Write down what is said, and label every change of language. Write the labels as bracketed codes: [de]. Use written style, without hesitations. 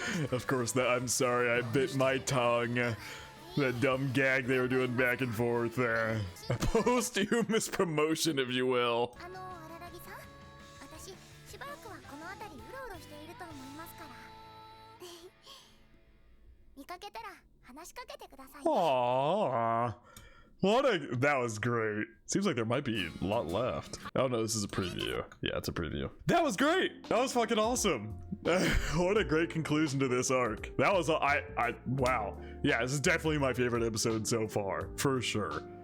[en] Of course, I'm sorry, I bit my tongue. That dumb gag they were doing back and forth. A posthumous promotion, if you will. [ja] 荒木さん、私しばらくはこの辺りうろうろしていると思いますから見かけたら話しかけてくださいね。 [en] Aww. That was great. Seems like there might be a lot left. Oh no, this is a preview. Yeah, it's a preview. That was great. That was fucking awesome. What a great conclusion to this arc. That was, wow. Yeah, this is definitely my favorite episode so far, for sure.